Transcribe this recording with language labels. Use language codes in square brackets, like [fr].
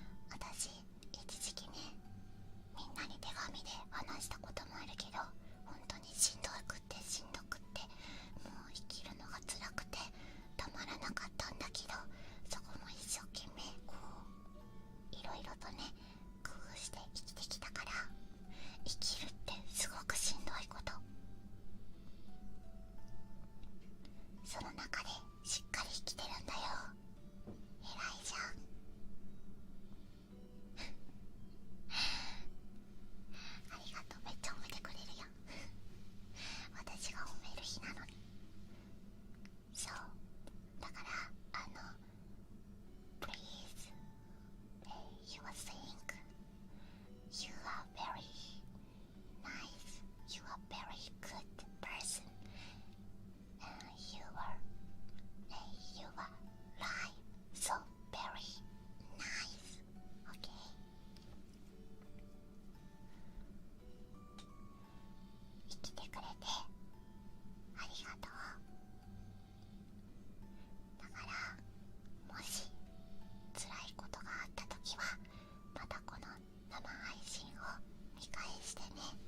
[ja] 私一時期ね、みんなに手紙で話したこともあるけど、本当にしんどくってもう生きるのが辛くてたまらなかったんだけど、そこも一生懸命こういろいろとね工夫して生きてきたから、生きるってすごくしんどいこと、その中でしっかり生きてるんだよ。偉いじゃん。ありがとう。めっちゃ褒めてくれるやん。私が褒める日なのに。そうだから [en] please, you think you are very nice, you are very good person, you are life so very nice, okay? [ja] 生きてくれてありがとう。だからもし辛いことがあった時はまたこの生配信を見返してね。